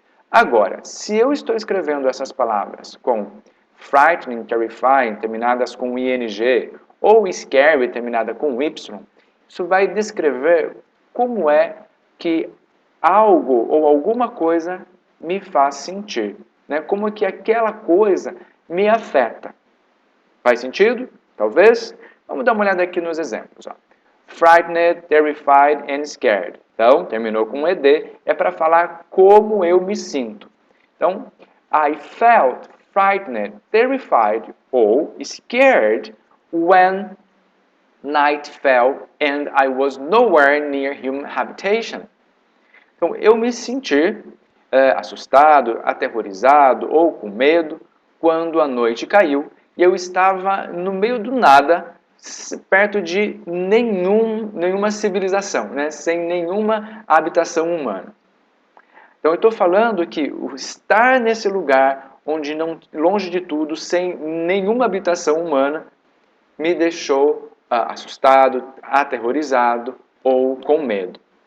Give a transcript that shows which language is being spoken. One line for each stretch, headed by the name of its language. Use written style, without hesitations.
Portuguese: Agora, se eu estou escrevendo essas palavras com frightening, terrifying, terminadas com ing, ou scary, terminada com y, isso vai descrever como é que algo ou alguma coisa me faz sentir, né? Como que aquela coisa me afeta. Faz sentido? Talvez? Vamos dar uma olhada aqui nos exemplos. Ó.
English: Frightened, terrified and scared.
Portuguese: Então, terminou com ed, é para falar como eu me sinto.
English: Então, I felt frightened, terrified
Portuguese: ou
English: scared when night fell and I was nowhere near human habitation.
Portuguese: Então, eu me senti assustado, aterrorizado ou com medo quando a noite caiu e eu estava no meio do nada, perto de nenhuma civilização, né? Sem nenhuma habitação humana. Então, eu estou falando que o estar nesse lugar, onde não, longe de tudo, sem nenhuma habitação humana, me deixou assustado, aterrorizado ou com medo.